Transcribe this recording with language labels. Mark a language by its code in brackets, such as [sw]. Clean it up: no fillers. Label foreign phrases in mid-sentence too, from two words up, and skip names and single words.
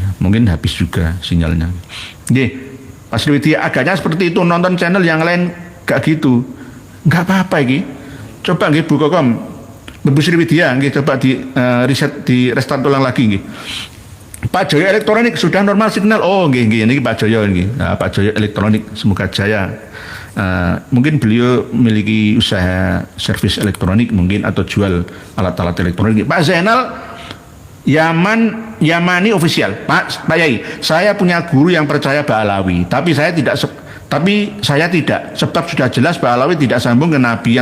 [id] Mungkin habis juga sinyalnya. Nggih, Pak Sriwidya agaknya seperti itu, nonton channel yang lain gak gitu. Enggak apa-apa iki. Coba nggih Bu Kokom, Bu Sriwidya nggih coba di riset, di restart ulang lagi nggih. Pak Joyo Elektronik sudah normal signal. [jv] Oh nggih nggih, [id] ini Pak Joyo nggih. Nah, Pak Joyo Elektronik semoga jaya. Mungkin beliau memiliki usaha servis elektronik mungkin atau jual alat-alat elektronik. Pak Zainal Yamani official. Pak Yai, saya punya guru yang percaya Ba'alawi, tapi saya tidak sebab sudah jelas Ba'alawi tidak sambung ke Nabi.